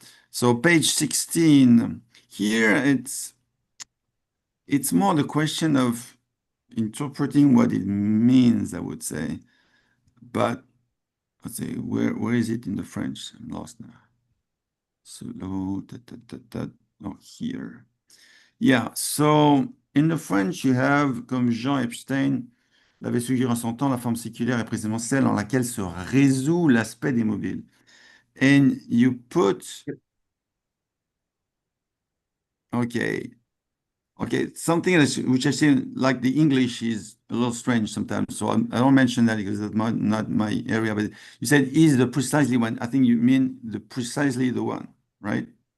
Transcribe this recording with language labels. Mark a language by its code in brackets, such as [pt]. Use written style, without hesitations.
[en] So page 16, here it's more the question of interpreting what it means, I would say. But let's see, where is it in the French? I'm lost now. Solo, oh, here. Yeah, so in the French, you have, [fr] comme Jean Epstein l'avait suggéré en son temps, la forme séculaire est précisément celle en laquelle se résout l'aspect des mobiles. [en] And you put, okay, something which I say, like the English is a little strange sometimes, so I don't mention that because that's not my area, but you said is the precisely one. I think you mean the precisely the one, right?